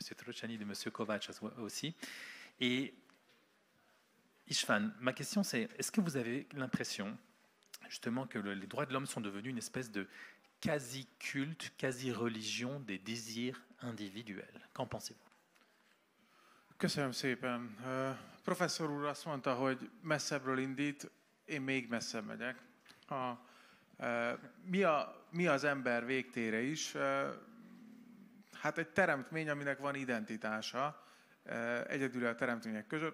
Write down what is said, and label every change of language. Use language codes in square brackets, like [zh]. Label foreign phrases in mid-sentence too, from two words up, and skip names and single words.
[fr] Trocani, de M. Kovács aussi. Et István, ma question c'est, est-ce que vous avez l'impression justement que les droits de l'homme sont devenus une espèce de quasi-culte, quasi-religion des désirs individuels? Qu'en pensez-vous? [hu] Köszönöm szépen. Professzor úr azt mondta, hogy messzebbről indít, én még messzebb megyek. Mi az ember végtére is? Hát egy teremtmény, aminek van identitása, egyedül a teremtmények között.